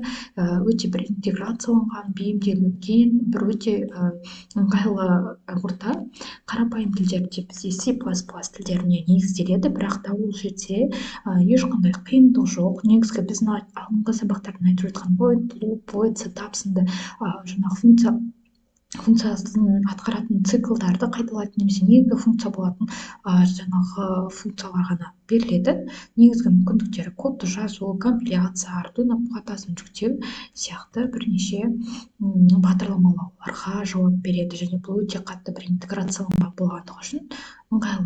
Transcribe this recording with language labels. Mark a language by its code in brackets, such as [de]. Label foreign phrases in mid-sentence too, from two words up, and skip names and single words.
[kk] Өте бір интеграцияланған, бейімделген, бір өте ыңғайлы орта. Қарапайым тілдерде бізде C++ тілдеріне негізделеді, бірақ та ол жерде ешқандай қиындық жоқ. Негізгі біздің алдыңғы сабақтарда айтып жатқан [en] void loop, void setup [kk] сынды жаңағы функциясын атқаратын циклдарды қайталайтын немесе негізгі функция болатын жаңағы функциялар ғана беріледі. Негізгі мүмкіндіктері кодты жазу, компиляция, Arduino платасын жүктеу сияқты бірнеше бағдарламалауларға жауап береді, және бұл өте қатты бір интеграцияланған болғандығы үшін ыңғайлы.